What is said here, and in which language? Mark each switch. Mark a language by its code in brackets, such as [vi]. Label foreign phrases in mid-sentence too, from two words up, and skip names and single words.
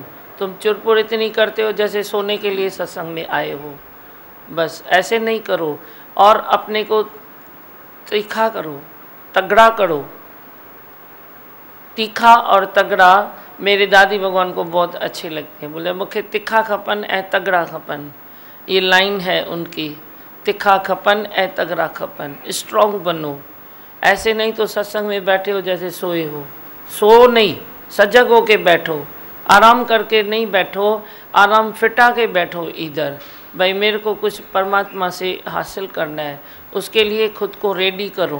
[hi] तुम चुरपुर इतनी करते हो जैसे सोने के लिए सत्संग में आए हो, बस ऐसे नहीं करो। और अपने को तीखा करो, तगड़ा करो। तीखा और तगड़ा मेरे दादी भगवान को बहुत अच्छे लगते हैं। बोले [sd] मूंखे तिखा खपन ऐं तगड़ा खपन, [hi] ये लाइन है उनकी। [sd] तिखा खपन ऐं तगड़ा खपन, [hi] स्ट्रॉन्ग बनो। ऐसे नहीं तो सत्संग में बैठे हो जैसे सोए हो। सो नहीं, सजग हो के बैठो, आराम करके नहीं बैठो, आराम फिटा के बैठो। इधर भाई मेरे को कुछ परमात्मा से हासिल करना है, उसके लिए खुद को रेडी करो।